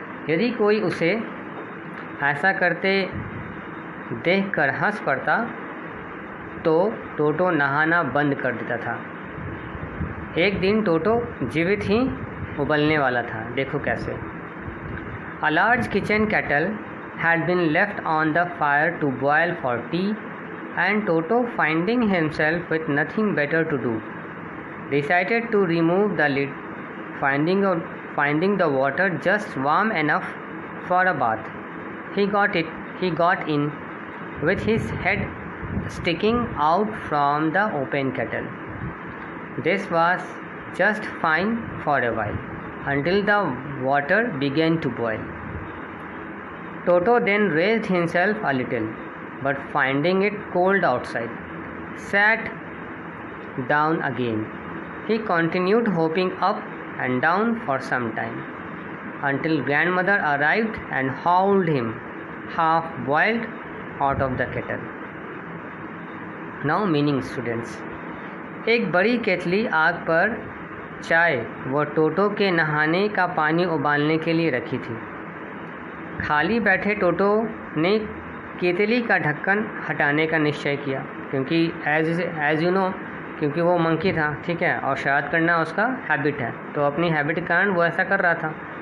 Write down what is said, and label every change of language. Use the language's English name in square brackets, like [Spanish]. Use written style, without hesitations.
[Hindi] यदि कोई उसे ऐसा करते देखकर हंस पड़ता तो टोटो नहाना बंद कर देता था। एक दिन टोटो जीवित ही उबलने वाला था, देखो कैसे। [English] A large kitchen kettle had been left on the fire to boil for tea, and Toto, finding himself with nothing better to do, decided to remove the lid, finding the water just warm enough for a bath. He got in with his head sticking out from the open kettle. This was just fine for a while, until the water began to boil. Toto then raised himself a little, but finding it cold outside, sat down again. He continued hopping up and down for some time, until grandmother arrived and hauled him half boiled out of the kettle. Now meaning students. [Hindi] एक बड़ी केतली आग पर चाय व टोटो के नहाने का पानी उबालने के लिए रखी थी। खाली बैठे टोटो ने केतली का ढक्कन हटाने का निश्चय किया, क्योंकि [English] as you know, [Hindi] क्योंकि वो मंकी था, ठीक है, और शरारत करना उसका हैबिट है, तो अपनी हैबिट के कारण वो ऐसा कर रहा था।